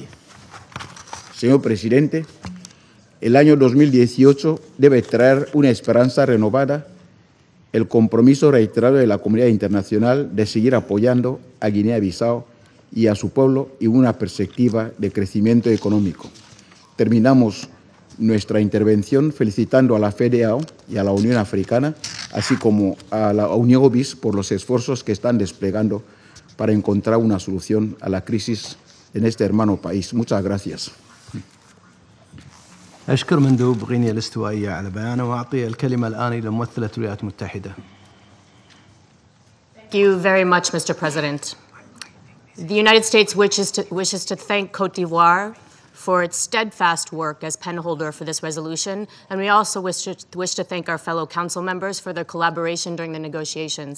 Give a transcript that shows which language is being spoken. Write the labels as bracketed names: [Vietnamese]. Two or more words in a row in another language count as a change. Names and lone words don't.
[Spanish] Señor Presidente, el año 2018 debe traer una esperanza renovada, el compromiso reiterado de la comunidad internacional de seguir apoyando a Guinea-Bissau y a su pueblo y una perspectiva de crecimiento económico. Terminamos nuestra intervención felicitando a la FEDEAO y a la Unión Africana, así como a la UNIOBIS por los esfuerzos que están desplegando para encontrar una solución a la crisis en este hermano país. Muchas gracias. [Arabic] أشكر مندوب غينيا الاستوائية على بيانه وأعطي الكلمة الآن إلى ممثلة الولايات المتحدة. [English] Thank you very much, Mr. President. The United States wishes to thank Côte d'Ivoire for its steadfast work as penholder for this resolution, and we also wish to thank our fellow council members for their collaboration during the negotiations.